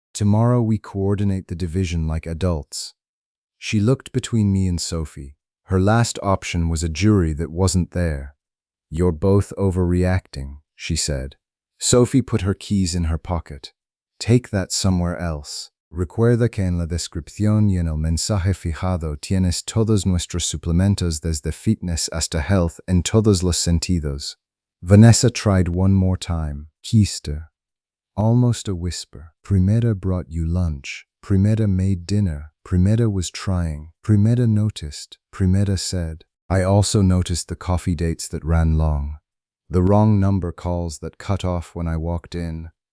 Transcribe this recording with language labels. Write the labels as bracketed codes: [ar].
[en] Tomorrow we coordinate the division like adults. She looked between me and Sophie. Her last option was a jury that wasn't there. You're both overreacting, she said. Sophie put her keys in her pocket. Take that somewhere else. [es] Recuerda que en la descripción y en el mensaje fijado tienes todos nuestros suplementos desde fitness hasta health en todos los sentidos. [en] Vanessa tried one more time. Keister. Almost a whisper. Primera brought you lunch. Primera made dinner. Primera was trying. Primera noticed. Primera said. I also noticed the coffee dates that ran long. The wrong number calls that cut off when I walked in.